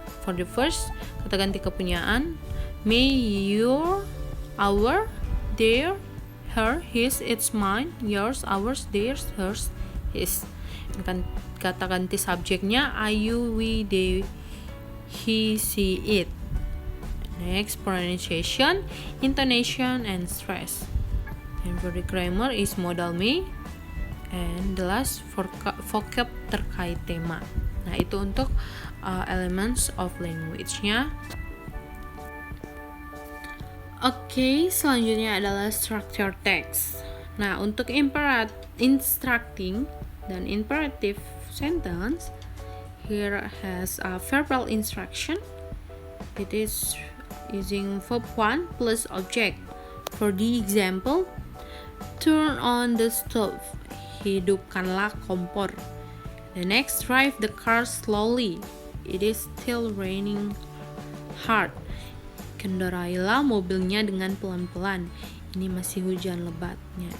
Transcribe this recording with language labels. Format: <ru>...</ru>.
<en>For the first,</en> <id>kata ganti kepunyaan,</id> <en>may, your, our, their, her, his, its, mine, yours, ours, theirs, hers, his.</en> <id>Kata ganti subjeknya I, you, we, they, he, she, it.</id> <en>Next, pronunciation, intonation, and stress. And for the grammar is modal may. And the last vocab</en> <id>terkait tema. Nah, itu untuk elements of language-nya. Oke, selanjutnya adalah structure text. Nah, untuk</id> <en>instructing dan imperative sentence, here has a verbal instruction. It is using verb 1 plus object. For the example, turn on the stove.</en> <id>Hidupkanlah kompor.</id> <en>The next, drive the car slowly. It is still raining hard.</en> <id>Kendarailah mobilnya dengan pelan-pelan. Ini masih hujan lebatnya.</id>